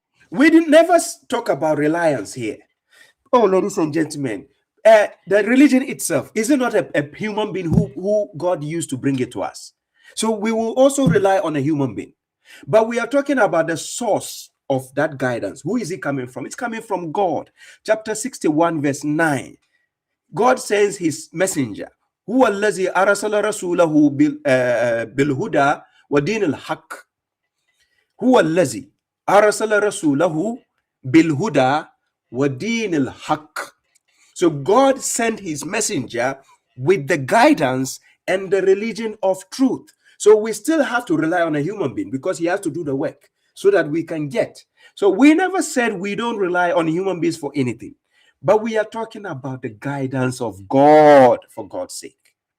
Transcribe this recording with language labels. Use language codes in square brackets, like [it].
[en] We didn't never talk about reliance here. Oh, ladies and gentlemen, the religion itself, is it not a human being who God used to bring it to us? So we will also rely on a human being. But we are talking about the source of that guidance. Who is it coming from? It's coming from God. Chapter 61, verse 9. God sends his messenger. [ar] هو الذي أرسل رسوله بالهدى ودين الحق. هو الذي أرسل رسوله بالهدى ودين الحق. [en] So God sent his messenger with the guidance and the religion of truth. So we still have to rely on a human being because he has to do the work so that we can get. So we never said we don't rely on human beings for anything, but we are talking about the guidance of God, for God's sake.